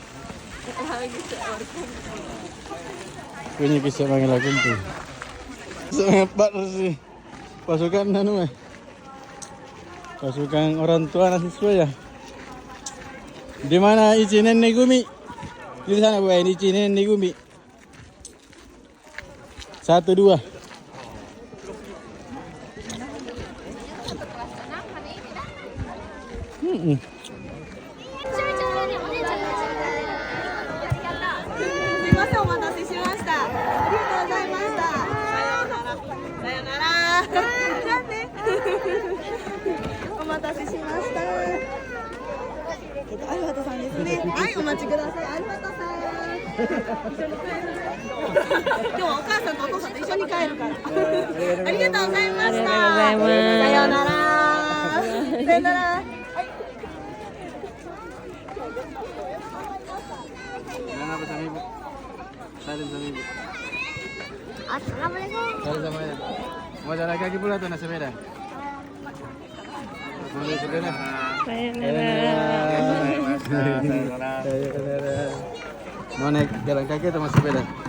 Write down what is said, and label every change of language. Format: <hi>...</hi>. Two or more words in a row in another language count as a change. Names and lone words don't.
<id>Punya kisah mana lagi kumpul. Sempat sih pasukan anu pasukan orang tua anak siswa ya. Di mana Ichinen Negumi? Di sana Bu, ini Ichinen Negumi. 1 2. Hmm.</id> <ja>すいません、お待たせしました。ありがとうございました。さようなら。じゃあね。お待たせしました。アルファトさんですね。はい、お待ちください。アルファトさん。一緒に帰る。今日はお母さんとお父さんと一緒に帰るから。ありがとうございました。さようなら。さようなら。</ja> <id>Mana apa sama ibu? Salim sama ibu. Assalamualaikum. Salim sama ibu. Mau jalan kaki pula tuh naik sepeda. Mau naik sepeda. Mau naik jalan kaki atau mau sepeda?</id>